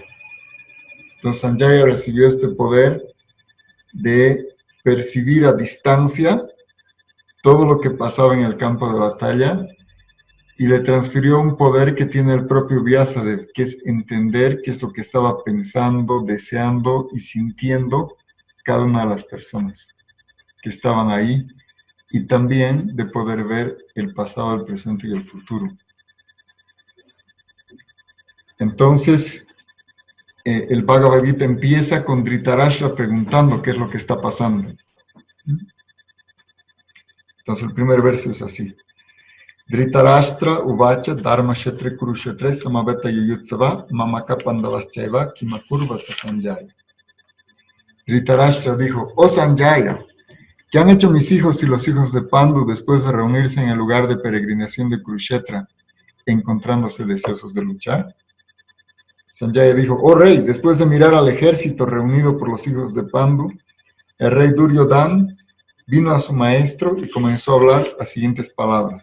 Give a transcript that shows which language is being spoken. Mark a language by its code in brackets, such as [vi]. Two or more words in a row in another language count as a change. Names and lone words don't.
[es] Entonces Sanjaya recibió este poder de percibir a distancia todo lo que pasaba en el campo de batalla y le transfirió un poder que tiene el propio Vyasadeva, que es entender qué es lo que estaba pensando, deseando y sintiendo cada una de las personas que estaban ahí, y también de poder ver el pasado, el presente y el futuro. Entonces, el Bhagavad Gita empieza con Dhritarashtra preguntando qué es lo que está pasando. Entonces, el primer verso es así. [sa] Dhritarashtra उवाच धर्म क्षेत्रे कुरुक्षेत्रे समवेता युयुत्सव मामका पाण्डवश्चैव किमकुर्वत Sanjaya. [es] Dhritarashtra dijo, oh Sanjaya, ¿qué han hecho mis hijos y los hijos de Pandu después de reunirse en el lugar de peregrinación de Kurukshetra, encontrándose deseosos de luchar? Sanjaya dijo, oh rey, después de mirar al ejército reunido por los hijos de Pandu, el rey Duryodhana vino a su maestro y comenzó a hablar las siguientes palabras.